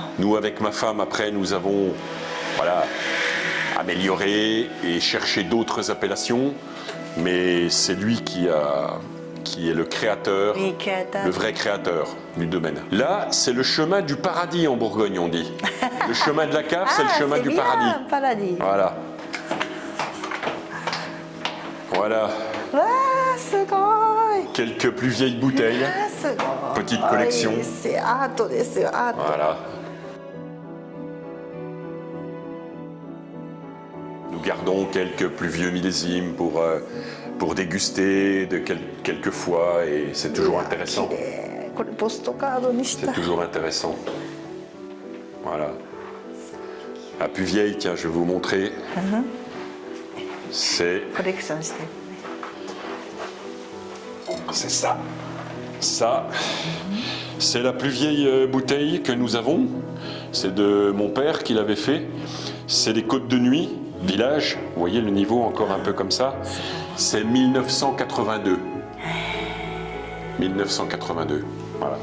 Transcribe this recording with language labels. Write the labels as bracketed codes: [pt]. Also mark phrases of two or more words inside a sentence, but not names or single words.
[fr] Nous, avec ma femme, après, nous avons amélioré et cherché d'autres appellations, mais c'est lui qui est le créateur, Oui, créateur. le vrai créateur du domaine. Là, c'est le chemin du paradis en Bourgogne, on dit. Le chemin de la cave, c'est le chemin du paradis. Paradis. Voilà. Voilà. [ja] わあ、すごい。 [fr] Quelques plus vieilles bouteilles. [ja] すごい。 [fr] Petite collection. [ja] アートですよ、アート。 [fr] Voilà. Nous gardons quelques plus vieux millésimes pour déguster quelques fois et c'est toujours intéressant. [ja] 綺麗。これポストカードにし [fr] C'est [ja] た。 [fr] toujours intéressant. Voilà. La plus vieille, tiens, je vais vous montrer. C'est [ja] コレクションしてるね。 [fr] C'est ça. Ça, c'est la plus vieille bouteille que nous avons. C'est de mon père qui l'avait fait. C'est les Côtes de Nuit, village. Vous voyez le niveau encore un peu comme ça. C'est 1982. 1982. Voilà.